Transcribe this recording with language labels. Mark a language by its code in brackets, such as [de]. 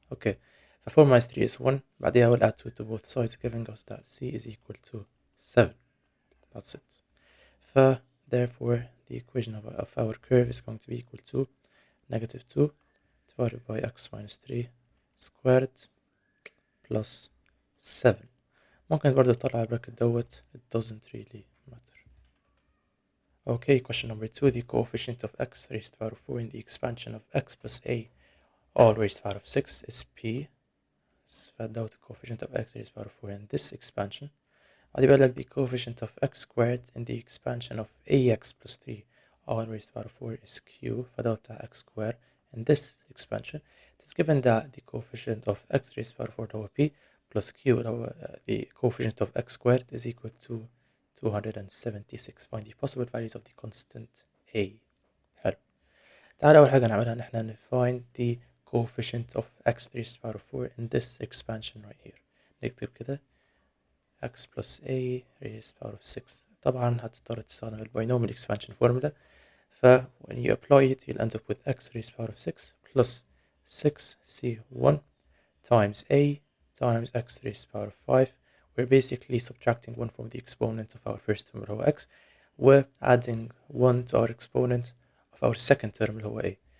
[en] okay, 4 minus 3 is 1. [ar] بعدها [en] we'll add 2 to both sides giving us that c is equal to 7. That's it. therefore the equation of our curve is going to be equal to negative 2 divided by x minus 3 squared plus 7. [ar] ممكن برضو تطلع البراكت دوت, [en] it doesn't really matter. Okay, question number 2. The coefficient of x raised to the power of 4 in the expansion of x plus a all raised to the power of 6 is p. فدوت the coefficient of x raised to the power of 4 in this expansion. [ar] بعد يبقى لك [en] the coefficient of x squared in the expansion of ax plus 3 all raised to the power of 4 is q. [ar] فدوت بتاع [en] x squared in this expansion. It is given that the coefficient of x raised to the power of 4 هو p plus q [ar] اللي هو [en] the coefficient of x squared is equal to 276. Find the possible values of the constant a. [ar] حلو. تعالى أول حاجة نعملها إن احنا [en] find the coefficient of x raised to the power of 4 in this expansion right here. [ar] نكتب كده [en] x plus a raised power of 6. [ar] طبعا هتضطر تستخدم الباينوميال [en] expansion formula. when you apply it, you'll end up with x raised power of 6 plus 6c1 times a times x raised power of 5. We're basically subtracting 1 from the exponent of our first term [ar] اللي هو [en] x. We're adding 1 to our exponent of our second term [ar] اللي هو [en] a.